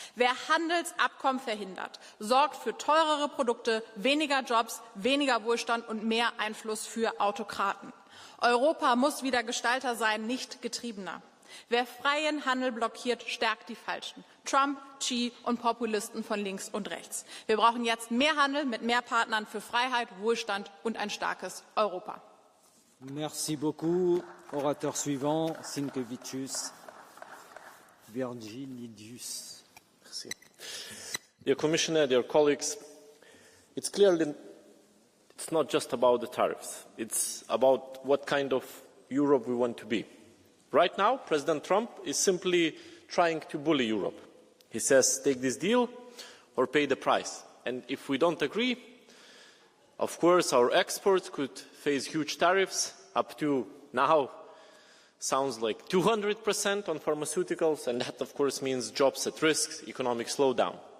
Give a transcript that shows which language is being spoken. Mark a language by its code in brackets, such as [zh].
[de] Wer Handelsabkommen verhindert, sorgt für teurere Produkte, weniger Jobs, weniger Wohlstand und mehr Einfluss für Autokraten. Europa muss wieder Gestalter sein, nicht Getriebener. Wer freien Handel blockiert, stärkt die Falschen. Trump, Xi und Populisten von links und rechts. Wir brauchen jetzt mehr Handel mit mehr Partnern für Freiheit, Wohlstand und ein starkes Europa. [fr] Merci beaucoup. Orateur suivant, Sinkevicius Virginidius. Merci. [en] Dear Commissioner, dear colleagues, it's clear that it's not just about the tariffs. It's about what kind of Europe we want to be. Right now, President Trump is simply trying to bully Europe. He says, take this deal or pay the price. And if we don't agree, of course, our exports could face huge tariffs up to now sounds like 200% on pharmaceuticals, and that, of course, means jobs at risk, economic slowdown.